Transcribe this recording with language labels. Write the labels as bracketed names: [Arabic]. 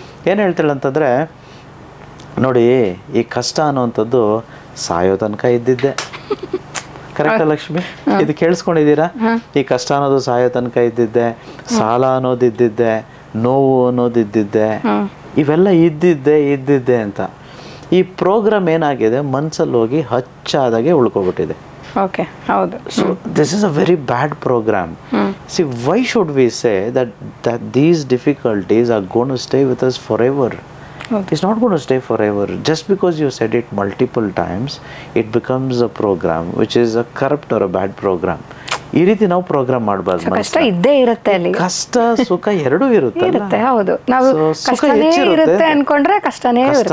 [Kannada] ಏನು ಹೇಳ್ತಾಳೆ ಅಂತಂದರೆ, ನೋಡಿ, ಈ ಕಷ್ಟ ಅನ್ನುವಂಥದ್ದು ಸಾಯೋ ತನಕ ಇದ್ದಿದ್ದೆ. ಕರೆಕ್ಟಾ ಲಕ್ಷ್ಮಿ? ಇದು ಕೇಳಿಸ್ಕೊಂಡಿದ್ದೀರಾ? ಈ ಕಷ್ಟ ಅನ್ನೋದು ಸಾಯೋ ತನಕ ಇದ್ದಿದ್ದೆ, ಸಾಲ ಅನ್ನೋದಿದ್ದಿದ್ದೆ, ನೋವು ಅನ್ನೋದಿದ್ದಿದ್ದೆ, ಇವೆಲ್ಲ ಇದ್ದಿದ್ದೆ ಅಂತ. ಈ ಪ್ರೋಗ್ರಾಮ್ ಏನಾಗಿದೆ, ಮನಸ್ಸಲ್ಲಿ ಹೋಗಿ ಹಚ್ಚಾದಾಗೆ ಉಳ್ಕೊಬಿಟ್ಟಿದೆ. [English] So this is a very bad program. See, why should we say that these difficulties are going to stay with us forever? It's not going to stay forever. Just because you said it multiple times, it becomes a program which is a corrupt or a bad program. [Kannada] ಈ ರೀತಿ ನಾವು program ಮಾಡಬಾರ್ದು. ಕಷ್ಟ ಇದ್ದೇ ಇರುತ್ತೆ ಅಲ್ಲಿ, ಕಷ್ಟ ಸುಖ ಎರಡೂ ಇರುತ್ತೆ. ಹೌದು, ನಾವು ಕಷ್ಟನೇ ಇರುತ್ತೆ ಅನ್ಕೊಂಡ್ರೆ ಕಷ್ಟನೇ